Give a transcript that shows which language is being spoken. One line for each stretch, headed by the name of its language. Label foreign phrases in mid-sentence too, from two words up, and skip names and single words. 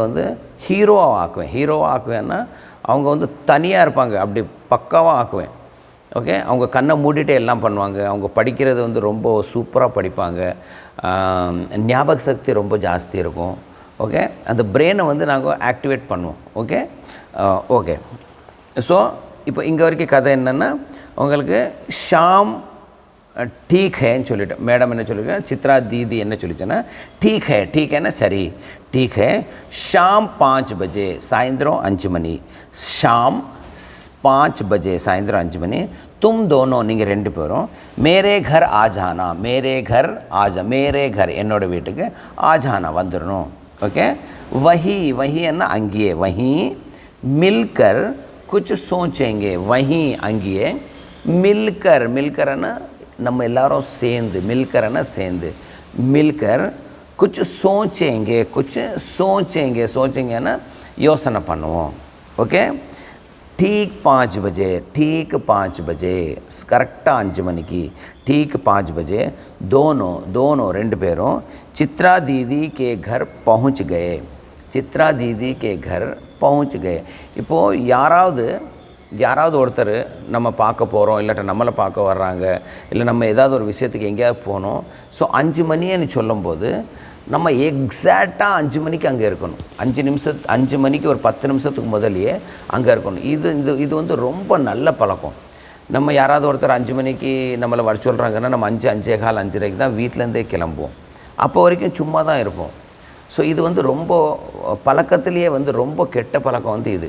Tamil: வந்து ஹீரோவாக ஆக்குவேன்னா அவங்க வந்து தனியாக இருப்பாங்க அப்படி பக்காவாக ஆக்குவேன் ஓகே அவங்க கண்ணை மூடிட்டே எல்லாம் பண்ணுவாங்க அவங்க படிக்கிறது வந்து ரொம்ப சூப்பராக படிப்பாங்க ஞாபக சக்தி ரொம்ப ஜாஸ்தி இருக்கும் ஓகே அந்த பிரெயினை வந்து நாங்கள் ஆக்டிவேட் பண்ணுவோம் ஓகே ஸோ இப்போ இங்கே வரைக்கும் கதை என்னென்னா உங்களுக்கு ஷாம்
Hindi: ठीक है
Tamil: சொல்லிட்டேன் மேடம் என்ன சொல்லிருக்கேன் சித்ரா தீதி என்ன சொல்லிச்சேன்னா
Hindi: ठीक है ना
Tamil: சரி
Hindi: ठीक है शाम 5 बजे
Tamil: सायंद्रम 5 மணி
Hindi: शाम 5 बजे
Tamil: सायंद्रम 5 மணி
Hindi: तुम दोनों
Tamil: நீங்கள் ரெண்டு பேரும்
Hindi: मेरे घर आ जाना
Tamil: என்னோட வீட்டுக்கு
Hindi: आ जाना
Tamil: வந்துடணும் ஓகே
Hindi: वही
Tamil: என்ன அங்கேயே
Hindi: वही मिलकर कुछ सोचेंगे वही अंगिए मिलकर ना
Tamil: நம்ம எல்லாரும் சேர்ந்து
Hindi: मिलकर कुछ सोचेंगे ना
Tamil: யோசனை பண்ணுவோம் ஓகே
Hindi: ठीक 5 बजे
Tamil: கரெக்டாக 5 மணிக்கு
Hindi: ठीक 5 बजे दोनों
Tamil: ரெண்டு பேரும்
Hindi: चित्रा दीदी के घर पहुँच
Tamil: गए இப்போது யாராவது ஒருத்தர் நம்ம பார்க்க போகிறோம் இல்லாட்ட நம்மளை பார்க்க வர்றாங்க இல்லை நம்ம ஏதாவது ஒரு விஷயத்துக்கு எங்கேயாவது போகணும் ஸோ 5 மணின்னு சொல்லும்போது நம்ம எக்ஸாக்டாக 5 மணிக்கு அங்கே இருக்கணும் 5 மணிக்கு ஒரு 10 நிமிஷத்துக்கு முதலையே அங்கே இருக்கணும் இது வந்து ரொம்ப நல்ல பழக்கம் நம்ம யாராவது ஒருத்தர் 5 மணிக்கு நம்மளை வர சொல்கிறாங்கன்னா நம்ம 5 5:15 5:30 தான் வீட்டிலேருந்தே கிளம்புவோம் அப்போ வரைக்கும் சும்மா தான் இருப்போம் ஸோ இது வந்து ரொம்ப பழக்கத்திலேயே வந்து ரொம்ப கெட்ட பழக்கம் வந்து இது.